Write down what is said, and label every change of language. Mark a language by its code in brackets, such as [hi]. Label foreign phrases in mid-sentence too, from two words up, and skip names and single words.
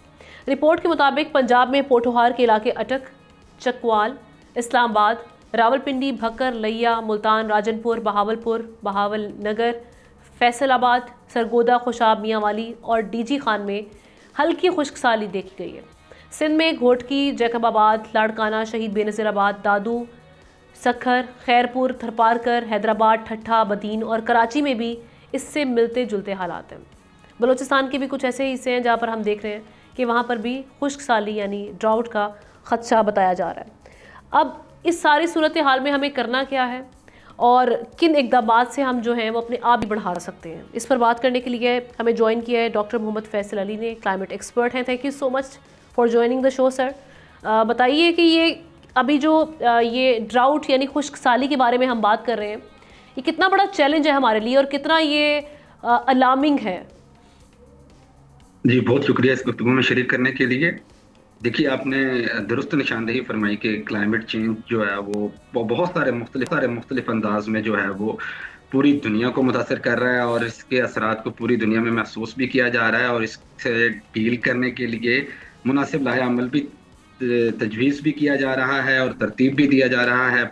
[ur] رپورٹ کے مطابق پنجاب میں پوٹھوہار کے علاقے اٹک، چکوال، اسلام آباد، راولپنڈی، بھکر، لیہ، ملتان، راجن پور، بہاولپور، بہاولنگر، فیصل آباد، سرگودھا، خوشاب، میانوالی اور ڈی جی خان میں ہلکی خشک سالی دیکھی گئی ہے. سندھ میں گھوٹکی، جیکب آباد، لاڑکانہ، شہید بینظیر آباد، دادو، سکھر، خیرپور، تھرپارکر، حیدرآباد، ٹھٹھہ، بدین اور کراچی میں بھی اس سے ملتے جلتے حالات ہیں. بلوچستان کے بھی کچھ ایسے حصے ہیں جہاں پر ہم دیکھ رہے ہیں کہ وہاں پر بھی خشک سالی یعنی ڈراؤٹ کا خدشہ بتایا جا رہا ہے. اب اس ساری صورتحال میں ہمیں کرنا کیا ہے اور کن اقدامات سے ہم جو ہیں وہ اپنے آپ بھی بڑھا سکتے ہیں، اس پر بات کرنے کے لیے ہمیں جوائن کیا ہے ڈاکٹر محمد فیصل علی نے, [en] climate expert [ur] ہیں. [en] Thank you so much for joining the show sir. [ur] بتائیے کہ یہ ابھی جو یہ ڈراؤٹ یعنی خشک سالی کے بارے میں ہم بات کر رہے ہیں، یہ کتنا بڑا چیلنج ہے ہمارے لیے اور کتنا یہ الارمنگ ہے. جی بہت شکریہ اس گفتگو میں شریک کرنے کے لیے. دیکھیے آپ نے درست نشاندہی فرمائی کہ [en] climate change [ur] جو ہے وہ بہت سارے مختلف انداز میں جو ہے وہ پوری دنیا کو متاثر کر رہا ہے اور اس کے اثرات کو پوری دنیا میں محسوس بھی کیا جا رہا ہے اور اس سے ڈیل کرنے کے لیے مناسب لائحہ عمل بھی تجویز بھی کیا جا رہا ہے اور ترتیب بھی دیا جا رہا ہے.